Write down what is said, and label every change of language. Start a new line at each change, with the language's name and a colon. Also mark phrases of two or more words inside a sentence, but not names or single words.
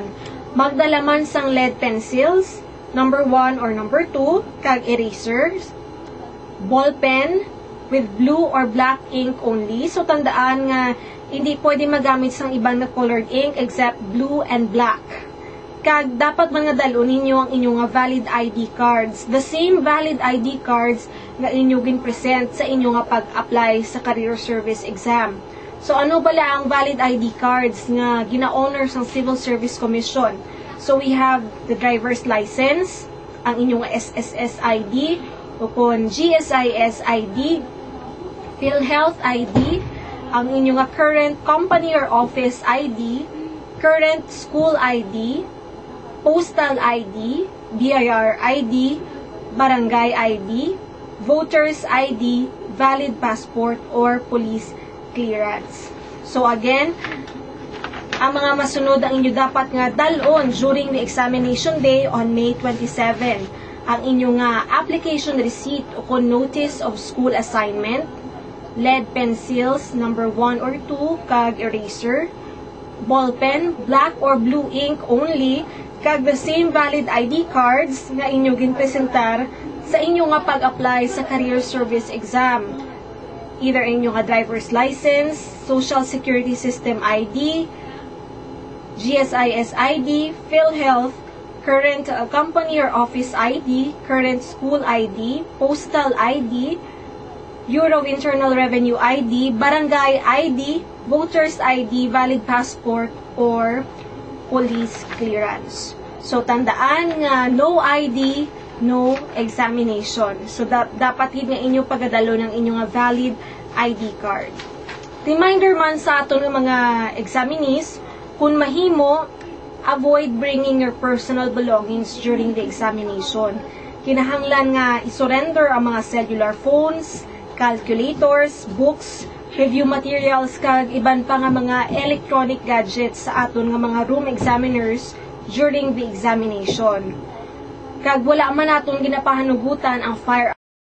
Hiligaynon: Magdala man sang
English: lead pencils, number 1 or number 2,
Hiligaynon: kag erasers,
English: ball pen with blue or black ink only.
Hiligaynon: So tandaan nga
Filipino: hindi pwede magamit
Hiligaynon: sang ibang na
English: colored ink except blue and black.
Hiligaynon: Kag dapat mga dalon ninyo ang inyong valid ID cards.
English: The same valid ID cards
Hiligaynon: nga inyo gin-present sa inyong pag-apply sa
English: career service exam.
Hiligaynon: So ano bala ang
English: valid ID cards
Hiligaynon: nga gina-honor sa Civil Service Commission?
English: So we have the driver's license,
Hiligaynon: ang inyong
English: SSS ID,
Hiligaynon: upon
English: GSIS ID, PhilHealth ID,
Hiligaynon: ang inyong
English: current company or office ID, current school ID, postal ID, BIR ID, barangay ID, voters ID, valid passport, or police clearance. So again,
Hiligaynon: ang mga masunod ang inyo dapat nga dalon
English: during the examination day on May 27.
Hiligaynon: Ang inyong
English: application receipt
Hiligaynon: o
English: notice of school assignment, lead pencils, number 1 or 2,
Hiligaynon: kag eraser,
English: ball pen, black or blue ink only,
Hiligaynon: kag
English: the same valid ID cards
Hiligaynon: nga inyo ginpresentar sa inyo nga pag-apply sa
English: career service exam.
Hiligaynon: Either inyo nga
English: driver's license, Social Security System ID, GSIS ID, PhilHealth, current company or office ID, current school ID, postal ID, Bureau of Internal Revenue ID, barangay ID, voters ID, valid passport, or police clearance.
Hiligaynon: So, tandaan nga,
English: no ID, no examination.
Hiligaynon: So, dapat yun nga inyo pagadalo ng inyong
English: valid ID card.
Hiligaynon: Reminder man sa aton ng mga examinees, kung mahimo,
English: avoid bringing your personal belongings during the examination.
Hiligaynon: Kinahanglan nga isurrender ang mga
English: cellular phones, calculators, books, review materials,
Hiligaynon: kag iban pa nga mga
English: electronic gadgets
Hiligaynon: sa aton nga mga
English: room examiners during the examination.
Hiligaynon: Kag wala man naton ginapahanugutan ang firearm